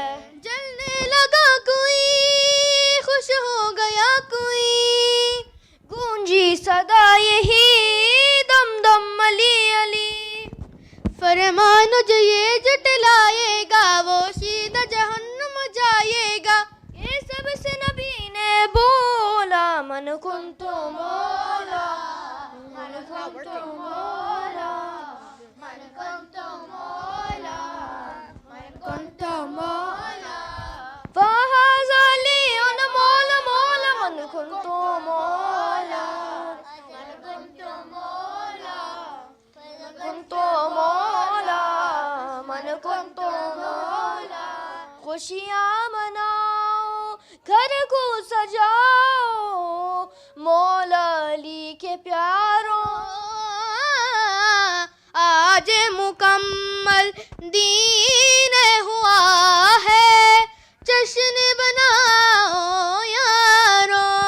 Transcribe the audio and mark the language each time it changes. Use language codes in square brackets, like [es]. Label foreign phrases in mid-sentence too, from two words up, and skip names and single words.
[ur] جلنے لگا کوئی خوش ہو گیا کوئی گونجی صدا یہی دم دم علی علی فرمان جو یہ جٹلائے گا وہ سیدھا جہنم جائے گا یہ سب سے نبی نے بولا [ar] من کنت مولا من کنت مولا من کنت مولا من کنت مولا فهذا لي مولا مولا من كنت مولا من كنت مولا من كنت مولا من كنت مولا [ur] خوشیاں مناؤ گھر کو سجاؤ مولا علی کے پیاروں آج مکمل دین ہوا ہے جشن بناؤ یارو